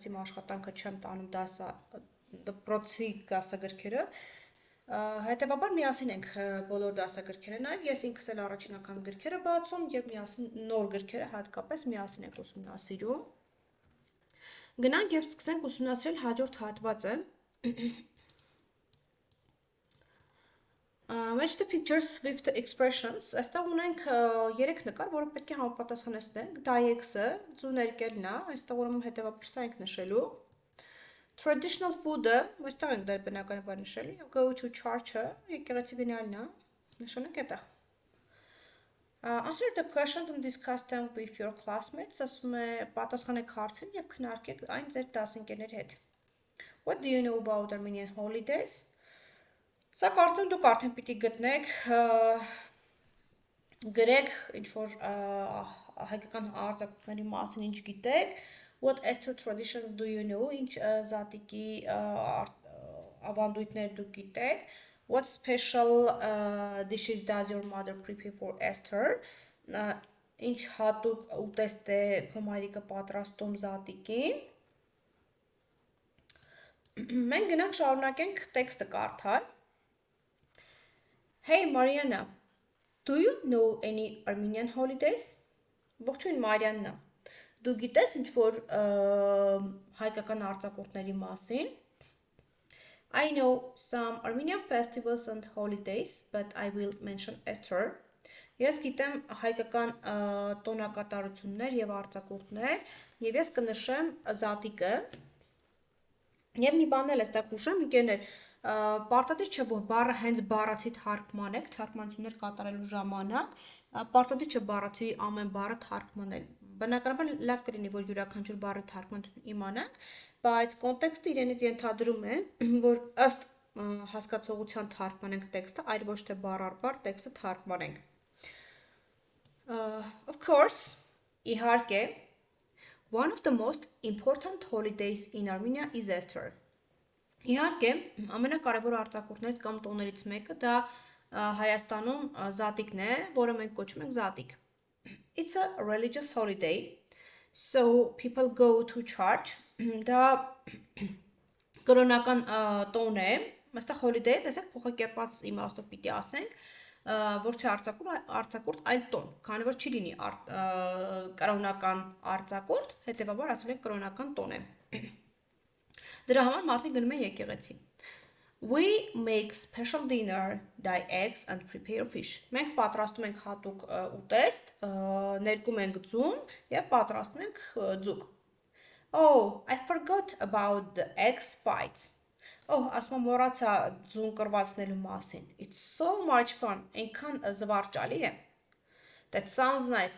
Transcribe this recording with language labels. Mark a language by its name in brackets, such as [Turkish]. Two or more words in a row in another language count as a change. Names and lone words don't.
[Armenian] իմ աշխատանքը չեմ տանում դպրոցի դասագրքերը, հետևաբար միասին ենք բոլոր դասագրքերը նայում, ես ինքս էլ առաջին անգամ գրքերը բացում եւ միասին նոր գրքերը հատկապես միասին ենք ուսումնասիրում։ Գնանք եւ սկսենք ուսումնասիրել հաջորդ հատվածը։ [English] Match the pictures with the expressions. [Armenian] Այստեղ ունենք 3 նկար, որը պետք է համապատասխանեցնենք։ Դա X-ը, ձուներկելն է, այստեղ ուրեմն հետևաբար սա ենք նշելու։ [English] Traditional food- [Armenian] ը, այստեղ ենք դեր բնականաբար նշելու, եւ [English] go to church- [Armenian] ը, եկեղեցի գնալն է, նշանենք այդտեղ։ [English] Answer the question and discuss them with your classmates, [Armenian] ասում է պատասխանեք հարցին եւ քննարկեք այն ձեր դասընկերների հետ։ [English] What do you know about Armenian holidays? [Armenian] Սա կարծում դուք արդեն պիտի գտնեք, գրեք ինչ-որ հայկական արձակուրդների մասին ինչ գիտեք, [English] what Easter traditions do you know, [Armenian] ինչ զատիկի ավանդույթներ դուք գիտեք, [English] what special dishes does your mother prepare for Easter, [Armenian] ինչ հատուկ ուտեստ է քո մայրիկը պատրաստում զատիկին։ Մենք գնանք շարունակենք տեքստը կարդալ։ [English] Hey Mariana, do you know any Armenian holidays? [Armenian] Ողջույն Մարիաննա, դու գիտես ինչ-որ հայկական արձակուրդների մասին? [English] I know some Armenian festivals and holidays, but I will mention Easter. [Armenian] Ես գիտեմ հայկական տոնակատարություններ եւ արձակուրդներ, եւ ես կնշեմ զատիկը։ Եվ մի բան էլ էստեղ հուշեմ, ընկերներ, պարտադիր չէ, որ բառը հենց բառացի թարգման եք, թարգմանություններ կատարելու ժամանակ, պարտադիր չէ բառացի ամեն բառը թարգմանել։ Բնականաբար լավ կլինի, որ յուրաքանչյուր բառի թարգմանություն իմանանք, բայց կոնտեքստը իրենից ենթադրում է, որ ըստ հասկացողության թարգմանենք տեքստը, այլ ոչ թե բառ առ բառ տեքստը թարգմանենք։ [English] Of course, [Armenian] իհարկե, [English] one of the most important holidays in Armenia is Easter. [Armenian] Իհարկե, ամենակարևոր արձակուրդներից կամ տոներից մեկը դա Հայաստանում զատիկն է, որը մենք կոչում ենք զատիկ։ [English] It's a religious holiday, so people go to church. [Armenian] Դա կրոնական տոն է, այստեղ holiday, տեսեք, փոխակերպած իմաստով պիտի ասենք, որ չէ արձակուրդ, այլ տոն, քանի որ չի լինի կրոնական արձակուրդ, հետևաբար ասել ենք կրոնական տոն է։ Դրա համար մարդիկ գնում են եկեղեցի։ [English] We make special dinner, dye eggs and prepare fish. [Armenian] Մենք պատրաստում ենք հատուկ ուտեստ, ներկում ենք ձուն եւ պատրաստում ենք ձուկ։ [English] Oh, I forgot about the eggs fights. [Armenian] Oh, ասում եմ մոռացա ձուն կռվածնելու մասին։ [English] It's so much fun. [Armenian] Այնքան զվարճալի է։ [English] That sounds nice.